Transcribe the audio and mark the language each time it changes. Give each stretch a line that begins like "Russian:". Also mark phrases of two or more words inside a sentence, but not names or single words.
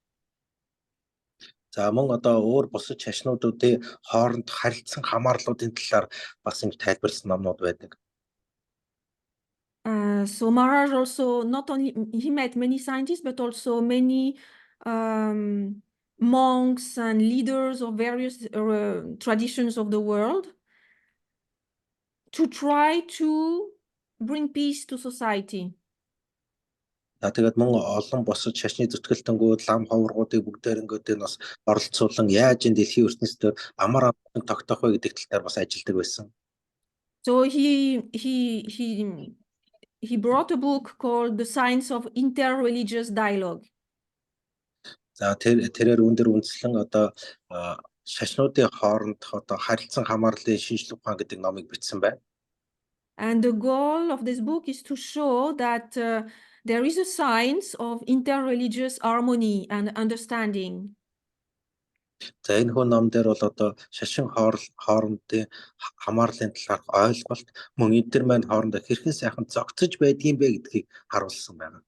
Mongolian: За мөн одоо өөр бусад шашнуудын хооронд харилцсан хамаарлуудын талаар бас ингэ тайлбарласан номнууд байдаг.
English: So Maharaj also not only he met many scientists but also many monks and leaders of various traditions of the world to try to bring peace to society.
Mongolian: Тэгээд мөн олон босод шашны зүтгэлтэнгүүд лам ховргуудыг бүгдээрнгүүдийг бас оролцуулан яаж энэ дэлхийн ертөнцийн амар амгалан тогтоох вэ гэдэг талаар бас ажилладаг байсан.
English: So he brought a book called The Science of Inter-Religious Dialogue.
Mongolian: За тэрээр өндөр үндэслэн одоо шашнуудын хооронд одоо харилцан хамаарлын шинжлэх ухаан гэдэг номыг бичсэн байна.
English: And the goal of this book is to show that there is a science of inter-religious harmony and understanding.
Mongolian: За энэ хүн ном дээр бол одоо шашин хоорондын хамаарлын талаарх ойлголт мөн эдгээр маань хоорондоо хэрхэн сайхан зогцож байдгийг бэ гэдгийг харуулсан байна.